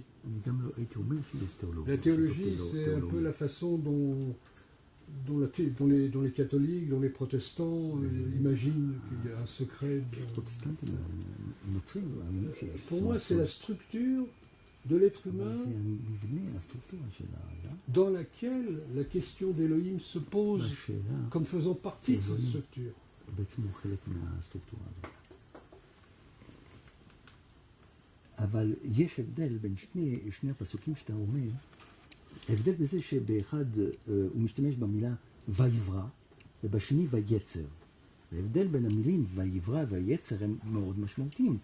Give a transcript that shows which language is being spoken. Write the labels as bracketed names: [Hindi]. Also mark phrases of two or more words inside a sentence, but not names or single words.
[French] La théologie, c'est un peu la façon dont les catholiques, dont les protestants imaginent qu'il y a un secret. Pour moi, c'est la structure de l'être humain dans laquelle la question d'Élohim se pose comme faisant partie de cette structure. [Hebrew] אבל יש הבדל בין שני הפסוקים שאתה אומר, הבדל בזה שבאחד הוא משתמש במילה ויברא, ובשני ויצר. והבדל בין המילים ויברא ויצר הם מאוד משמעותיים.